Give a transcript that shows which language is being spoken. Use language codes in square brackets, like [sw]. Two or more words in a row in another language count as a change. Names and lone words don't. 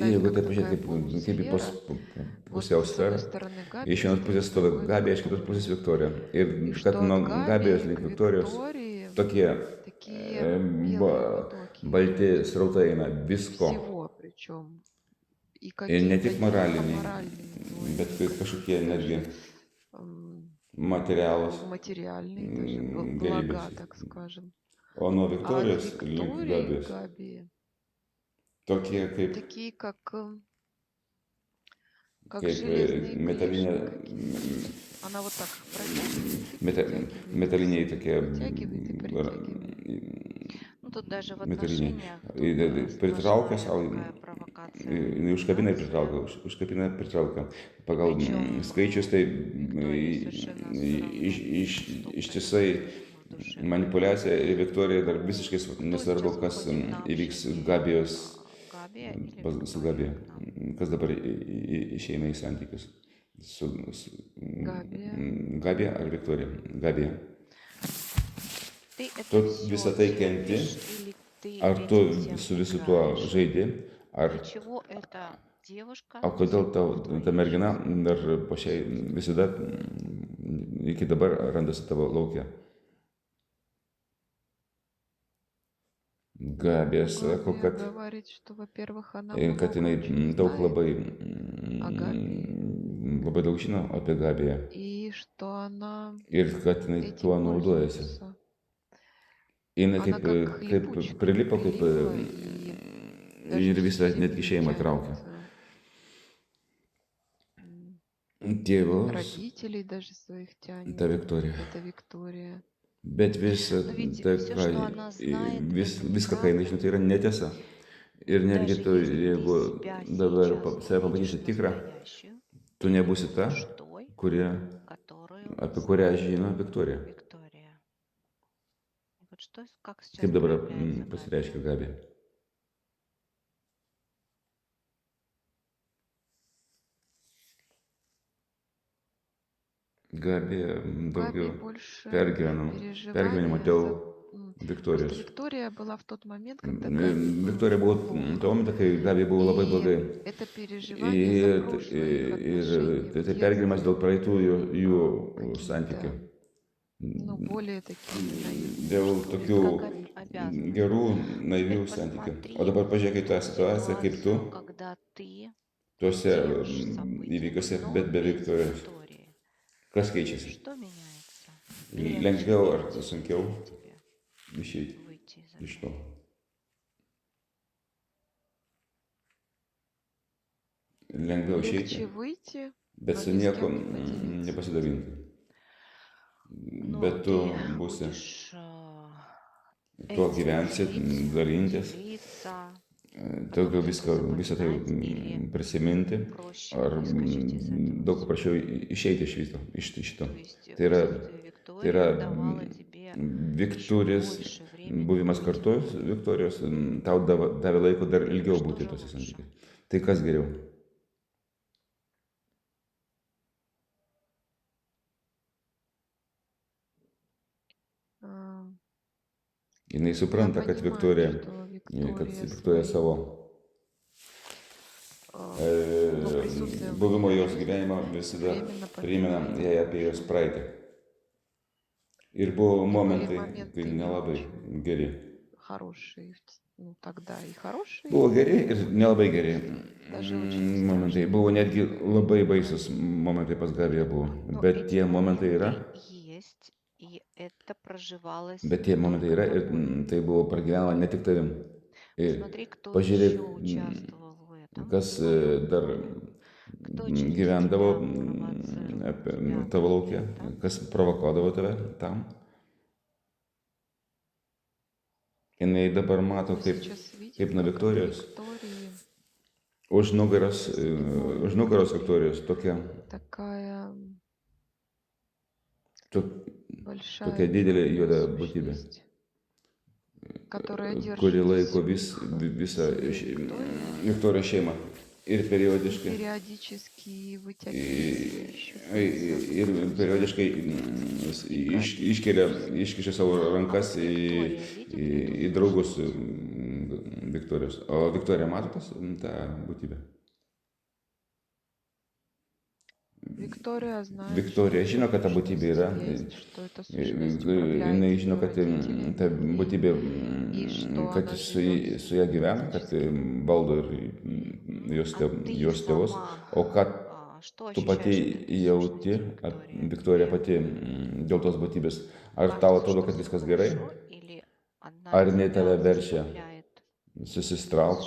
[lt] jeigu [ru] как [lt] taip [ru] такая [lt] pažiūrėti, kaip į [ru] полусфера, вот с [lt] pusiausferą, [ru] одной стороны Габи, [lt] iš vienos pusės stovi Gabija, iš kitos pusės Viktorija. Ir [ru] и [lt] kad [ru] что [lt] nuo [ru] от Габи [lt] Gabijos [ru] к [lt] link Viktorijos [ru] Виктории [lt] tokie [ru] такие белые потоки [lt] balti srautai eina visko. [ru] всего, причем и [lt] Ir ne [ru] какие-то [lt] tik [ru] не только [lt] moraliniai, [ru] моральные, но и [lt] bet ir kažkokie netgi м, materialūs [ru] материальные даже [lt] gerybės. [ru] блага, так скажем. [lt] O nuo [ru] А от [lt] Viktorijos link [ru] Виктории [lt] Gabijos [ru] Габи [lt] tokie [ru] такие, как [lt] kaip [ru] железные [lt] metalinė, [ru] клешни какие-то. Она вот так протягивает и притягивает. [lt] metaliniai tokie [ru] Притягивает и притягивает. Ну, тут даже в [lt] metaliniai. [ru] отношениях тут [lt] Pritraukia [ru] сплошная [lt] savo, [ru] такая провокация. [lt] jinai užkabina ir pritraukia, užkabina ir pritraukia. Pagal [ru] Причем [lt] skaičius tai [ru] Виктории совершенно всё равно, [lt] ištisai [ru] в душе. [lt] manipuliacija ir Viktorija dar visiškai [ru] Кто [lt] nesvarbu, [ru] сейчас [lt] kas [ru] выходит на [lt] įvyks [ru] общение? [lt] Gabijos, [ru] Габия или [lt] su [ru] Виктория [lt] Gabija, [ru] к нам? [lt] kas dabar išeina į santykius su Gabija. Gabija ar Viktorija. Gabija. [ru] Ты это [lt] Tu [ru] всё [lt] visą tai kenti, [ru] терпишь или ты [lt] ar tu [ru] этим всем [lt] su visu tuo [ru] играешь? [lt] žaidi, ar [ru] Для чего эта девушка [lt] o kodėl tau [ru] в твоей [lt] ta mergina [ru] жизни? [lt] dar po šiai visada iki dabar randasi tavo laukia? Gabija sako, [ru] Габия [lt] kad, [ru] говорит, что, во-первых, она [lt] kad [ru] много [lt] jinai [ru] очень [lt] daug [ru] знает, [lt] labai, [ru] о Габии. [lt] labai daug žino apie Gabiją [ru] И что она [lt] ir kad jinai [ru] этим [lt] tuo naudojasi. [ru] пользуется. [lt] Jinai [ru] Она [lt] kaip, [ru] как [lt] kaip [ru] липучка [lt] prilipo, kaip [ru] прилипла и [lt] ir [ru] даже [lt] visą [ru] все [lt] netgi šeimą traukia. Tėvus, [ru] родителей даже своих тянет. [lt] ta Viktorija. [ru] Это Виктория. [lt] Bet visa [ru] Но ведь [lt] tai, [ru] всё, [lt] ką, [ru] что она знает, это [lt] viską, ką jinai žino, tai yra netiesa. Ir netgi [ru] Даже [lt] tu, [ru] если ты [lt] jeigu [ru] себя [lt] dabar [ru] сейчас [lt] save [ru] увидишь [lt] pamatysi tikrą, [ru] настоящую, [lt] tu nebūsi [ru] ты [lt] ta, [ru] будешь той, которую [lt] apie kurią [ru] знает [lt] žino Viktorija. [ru] Виктория. И вот что, как сейчас [lt] Kaip dabar [ru] проявляется Габи? [lt] pasireiškia Gabi? Gabi [ru] Габи [lt] daugiau [ru] больше [lt] pergyvenimo [ru] переживания [lt] dėl [ru] за... Просто [lt] Viktorijos. [ru] Виктория была в тот момент, когда Габи [lt] Viktorija [ru] было [lt] buvo tuo [ru] плохо. [lt] metu, kai Gabi buvo labai [ru] И [lt] blogai. [ru] это переживание за прошлое их отношения в [lt] Tai pergyvenimas dėl [ru] детстве [lt] praeitų jų santykių. [ru] какими-то, ну, более такими наивными, [lt] Dėl [ru] что ли. [lt] tokių [ru] Как обязанность. [lt] gerų, naivių [ru] Теперь [lt] santykių. O [ru] посмотри [lt] dabar pažiūrėk į tą situaciją, kaip tu [ru] ситуацию, когда ты [lt] tuose [ru] делаешь события, [lt] įvykiuose, [ru] но [lt] bet be [ru] без [lt] Viktorijos. [ru] Виктории. [lt] Kas keičiasi? [ru] Что меняется? Легче [lt] Lengviau ar [ru] выйти [lt] sunkiau [ru] тебе [lt] išeiti [ru] выйти из [lt] iš [ru] этого? [lt] to? Lengviau [ru] Легче [lt] išeiti, [ru] выйти, [lt] bet [ru] но [lt] su [ru] ни с [lt] nieko [ru] кем не поделиться. [lt] nepasidalinti. [ru] Ну, [lt] Bet tu [ru] ты [lt] būsi, [ru] будешь [lt] tuo [ru] этим [lt] gyvensi, [ru] жить, [lt] dalintis, [ru] делиться, [lt] daugiau [ru] потом [lt] viską, [ru] это [lt] visą tai [ru] запоминать или [lt] prisiminti, [ru] проще [lt] ar [ru] выскочить из этого [lt] daug [ru] всего. [lt] paprasčiau išeiti iš viso, iš šito. [ru] То есть [lt] Tai yra, [ru] присутствие [lt] tai [ru] Виктории [lt] yra [ru] давало тебе еще [lt] Viktorijos, [ru] больше времени [lt] buvimas [ru] быть. [lt] kartu, Viktorijos, tau davė laiko dar ilgiau [ru] Что [lt] būti [ru] же [lt] tose [ru] лучше? [lt] santykiuose. Tai kas geriau? [ru] А, [lt] Jinai [ru] Я [lt] supranta, kad [ru] понимаю, [lt] Viktorija, [ru] что [lt] kad [ru] Виктория [lt] Viktorija savo [ru] ну, присутствием в [lt] buvimo [ru] ее [lt] jos [ru] жизни [lt] gyvenimo visada [ru] временно [lt] primena [ru] напоминает [lt] jai [ru] о [lt] apie jos [ru] прошлом. [lt] praeitį. Ir buvo [ru] И были [lt] momentai, [ru] моменты [lt] kai [ru] не [lt] nelabai [ru] очень [lt] geri. [ru] хорошие, ну, тогда и хорошие, [lt] Buvo geri [ru] и [lt] ir nelabai geri [ru] даже очень [lt] momentai. [ru] страшные. [lt] Buvo netgi labai baisus momentai pas Gabiją buvo. [ru] Но [lt] Bet [ru] эти [lt] tie momentai yra, [ru] моменты есть, и это проживалось [lt] bet tie [ru] не [lt] momentai [ru] только [lt] yra ir [ru] тобой. [lt] tai buvo pragyvenama ne tik tavim. Ir [ru] Посмотри, кто [lt] pažiūrėk, [ru] еще участвовал в этом, [lt] kas dar [ru] кто через [lt] gyvendavo [ru] тебя провоцировал тебя [lt] tavo [ru] на [lt] laukia, [ru] это. [lt] kas provokuodavo tave tam. Jinai dabar mato, [ru] Вы [lt] kaip, [ru] сейчас видите, [lt] kaip nuo [ru] как на [lt] Viktorijos, [ru] Виктории [lt] už nugaros, [ru] спиной [lt] už nugaros [ru] внутри [lt] Viktorijos tokia, [ru] такая [lt] tokia [ru] большая [lt] didelė [ru] темная [lt] juoda būtybė, [ru] сущность, которая [lt] kuri [ru] держит [lt] laiko [ru] всю их [lt] visą [ru] семью Викторию [lt] Viktorijos šeimą. Ir [ru] и [lt] periodiškai, [ru] периодически вытягивает еще [lt] ir periodiškai iškelia, iškiša savo [ru] А [lt] rankas [ru] вот Виктория видит [lt] į [ru] эту [lt] draugus [ru] сущность? [lt] Viktorijos. O Viktorija mato tą būtybę? [ru] Виктория знает, [lt] Viktorija [ru] что [lt] žino, [ru] эта [lt] kad ta būtybė [ru] сущность [lt] yra. [ru] есть, что эта сущность управляет [lt] Jinai [ru] ее [lt] žino, kad ta [ru] родителями, [lt] būtybė, [ru] и что [lt] kad [ru] она [lt] su [ru] живет [lt] ja gyvena, kad [ru] фактически. [lt] valdo ir jos, [ru] А ты [lt] jos tėvus, o kad [ru] что [lt] tu pati [ru] ощущаешь от этой [lt] jauti, [ru] сущности, [lt] Viktorija [ru] Виктория? [lt] pati dėl tos būtybės, ar tau [ru] Кажется, [lt] atrodo, [ru] что [lt] kad [ru] все [lt] viskas gerai, [ru] хорошо, или она [lt] ar jinai tave [ru] тебя [lt] verčia [ru] заставляет [lt] susistraukti,